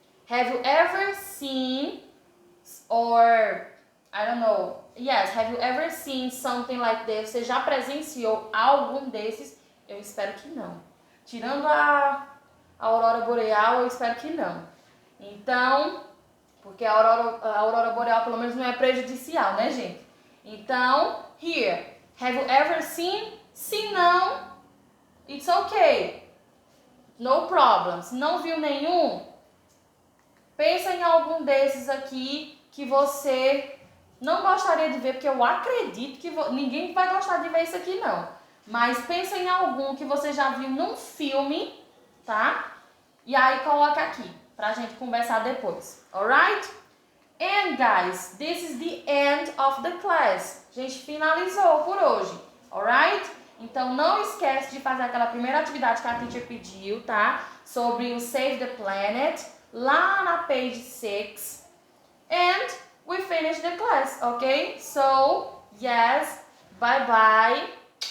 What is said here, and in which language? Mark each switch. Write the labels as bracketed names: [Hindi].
[English] Have you ever seen or, I don't know, yes, have you ever seen something like this? [Portuguese] Você já presenciou algum desses? Eu espero que não. Tirando a aurora boreal, eu espero que não. Então, porque a aurora boreal pelo menos não é prejudicial, né, gente? Então, [English] here, have you ever seen? [Portuguese] Se não, [English] it's okay. No problems. [Portuguese] Não viu nenhum? Pensa em algum desses aqui que você não gostaria de ver, porque eu acredito que ninguém vai gostar de ver isso aqui, não. Mas pensa em algum que você já viu num filme, tá? E aí coloca aqui, pra gente conversar depois. [English] Alright? And guys, this is the end of the class. [Portuguese] A gente finalizou por hoje. Alright? Então não esquece de fazer aquela primeira atividade que a teacher pediu, tá? Sobre o Save the Planet, lá na page 6. [English] And we finish the class, okay? So, yes, bye-bye.